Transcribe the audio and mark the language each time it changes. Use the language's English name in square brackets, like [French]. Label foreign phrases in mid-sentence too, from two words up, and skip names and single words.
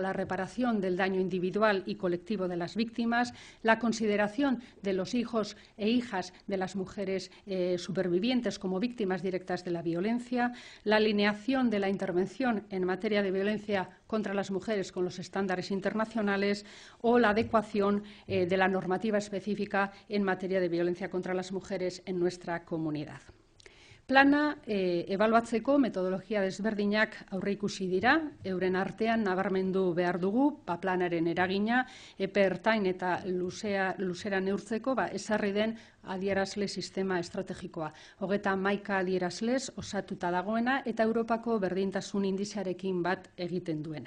[Spanish] la reparación del daño individual y colectivo de las víctimas, la consideración de los hijos e hijas de las mujeres supervivientes como víctimas directas de la violencia, la alineación de la intervención en materia de violencia contra las mujeres con los estándares internacionales o la adecuación de la normativa específica en materia de violencia contra las mujeres en nuestra comunidad. [Basque] Plana ebaluatzeko metodologia desberdinak aurreikusi dira, euren artean nabarmendu behar dugu, planaren eragina, epe ertain eta luzera neurtzeko ezarri den adierazle sistema estrategikoa. 31 adierazlez osatuta dagoena eta Europako berdintasun indizearekin bat egiten duena.